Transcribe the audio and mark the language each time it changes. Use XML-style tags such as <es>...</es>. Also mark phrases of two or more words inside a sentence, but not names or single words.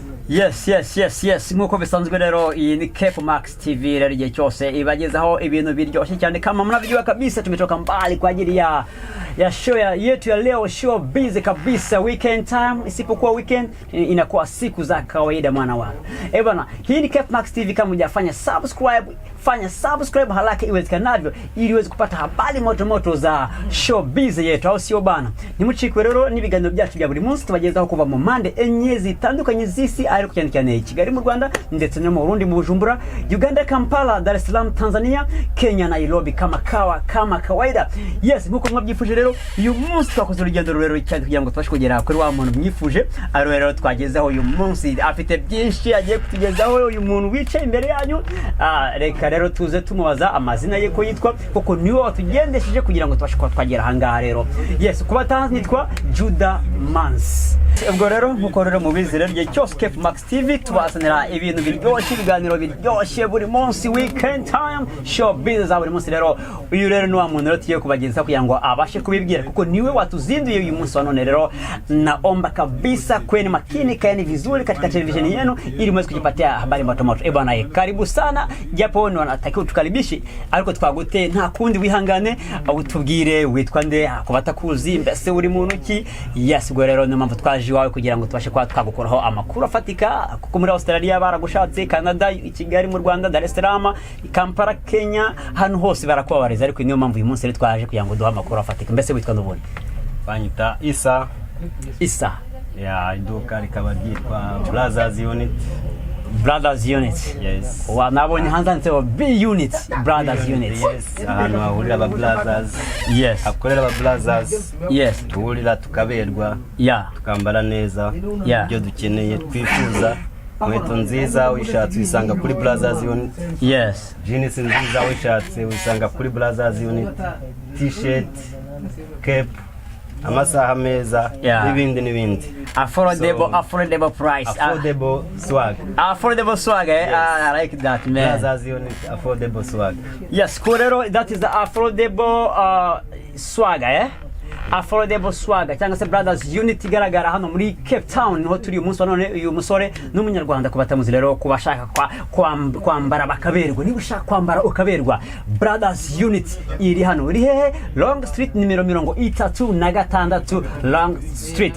<en>Yes.</en> <rw>Nkuko bisanzwe rero iyi ni Yepfo Max TV rero igihe cyose ibagezaho ibintu biryoshye cyane</rw> <sw>kama mnavyojua kabisa tumetoka mbali kwa ajili ya show yetu ya leo, show busy kabisa,</sw> <en>weekend time.</en> <sw>Isipokuwa weekend inakuwa siku za kawaida mwana wangu. Bwana, hii ni Yepfo Max TV. Kama hujafanya fanya subscribe haraka iwezekanavyo ili uweze kupata habari moto za show busy yetu, au sio bana?</sw> <rw>Nimuchikwe rero n'ibiganiro byacu bya buri munsi tubagezaho kuva mu mande enye zitandukanye z'isi, ari kucyandikana Kigali mu Rwanda ndetse no mu Burundi, mu Bujumbura, Uganda, Kampala,</rw> <sw>Dar es Salaam, Tanzania, Kenya, Nairobi, kama kawaida.</sw> <en>Yes,</en> <rw>nkuko mwabyifuje rero uyu munsi twakoze urugendo rero cyane kugira ngo tubashe kugera kuri wa muntu mwifuje. Rero twagezeho uyu munsi afite byinshi agiye kutugezaho uyu muntu wicaye imbere yanyu. Reka rero tuze tumubaza amazina ye ko yitwa, kuko niwe watugendesheje kugira ngo tubashe kwagera hanga rero. Yes, kuba tanzi nitwa Juda Mans. Ubwo rero nkuko rero mubizi rero igihe cyose Yepfo Max TV tubazanira ibintu biryoshye, ibiganiro biryoshye buri munsi,</rw> <en>weekend time, show busy</en> <rw>za buri munsi. Rero uyu rero ni wa muntu rero tugiye kubageza kugira ngo abashe kubibwira, kuko niwe watuzinduye uyu munsi wa none.</rw> <sw>Rero naomba kabisa kweni makini, kaeni vizuri katika television yenu ili mweze kujipatia habari moto. Bwana, karibu sana, japo wanatakiwa tukaribishi</sw> <rw>ariko twagute nta kundi, wihangane. Utubwire witwa nde, kubatakuzi mbese uri muntu ki? Yes, ubwo rero mpamvu twaje wawe kugira ngo tubashe kwa twagukoraho amakuru afatika, kuko muri Australia baragushatse, Canada, Kigali mu Rwanda, Dar es Salaam, Kampala, Kenya, hano hose barakubabariza. Ariko niyo mpamvu uyu munsi rero twaje kugira ngo duha amakuru afatika. Mbese witwa ndubundi? Banyita Isa ya Iduka, rikaba ryitwa Brothers Unit. Yes. Wanabonye hanzanze B Unit, Brothers Unit.</rw> <en>Yes.</en> <rw>Ahantu hahurira aba brothers.</rw> <en>Yes.</en> <rw>Akorera aba brothers.</rw> <en>Yes.</en> <rw>Tuhurira tukaberwa.</rw> <en>Yeah.</en> <rw>Tukambara neza.</rw> <en>Yeah.</en> <rw>Ibyo dukeneye twifuza. Inkweto nziza wishatse wisanga kuri Brothers Unit.</rw> <en>Yes.</en> <rw>Jeans nziza wishatse wisanga kuri Brothers Unit. T-shirt, cap, amasaha meza, n'ibindi.</rw> <en>Affordable price. Affordable swag. Affordable swag, eh? Yes. I like that, man. Brothers Unit, affordable swag. Yes, Kurero, that is the affordable swag, eh? Affordable swag</en> <rw>cyangwa se Brothers Unit igaragara hano muri Cape Town, niho turi umunsi wa none. Uyu musore n'umunyarwanda kubatamuzi rero kubashaka kwambara bakaberwa. Niba ushaka kwambara ukaberwa, Brothers Unit iri hano. Iri hehe? Long Street nimero 36 Long Street.</rw>